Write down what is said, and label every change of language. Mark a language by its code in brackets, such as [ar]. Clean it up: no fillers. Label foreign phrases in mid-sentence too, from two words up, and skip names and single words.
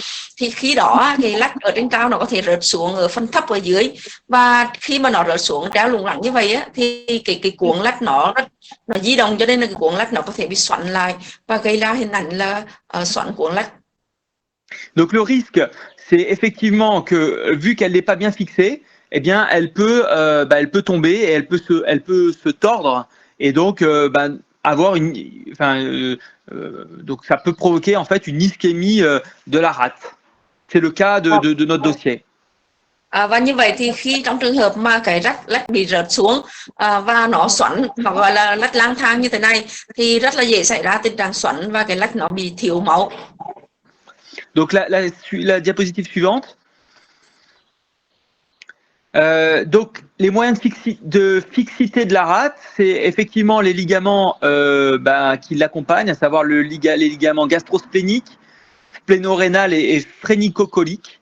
[vi] Thì khi đó cái lách ở trên cao nó có thể rớt xuống ở phần thấp ở dưới, và khi mà nó rớt xuống treo lủng lẳng như vậy á, thì cái cuộn lách nó di động, cho nên là cái cuộn lách nó có thể bị xoắn lại và gây ra hình ảnh là xoắn cuộn lách. [fr] Donc le risque, c'est effectivement que vu qu'elle n'est pas bien fixée, eh bien elle peut tomber et elle peut se tordre et donc avoir donc ça peut provoquer en fait une ischémie de la rate. C'est le cas de notre dossier. [vi] Và như vậy thì khi trong trường hợp mà cái lách bị rớt xuống và nó xoắn, hoặc gọi là lách lang thang như thế này, thì rất là dễ xảy ra tình trạng xoắn và cái lách nó bị thiếu máu. [fr] Donc la diapositive suivante. Donc les moyens de fixité de la rate, c'est effectivement les ligaments qui l'accompagnent, à savoir les ligaments gastrospléniques, splénorénal et phrénico-colique.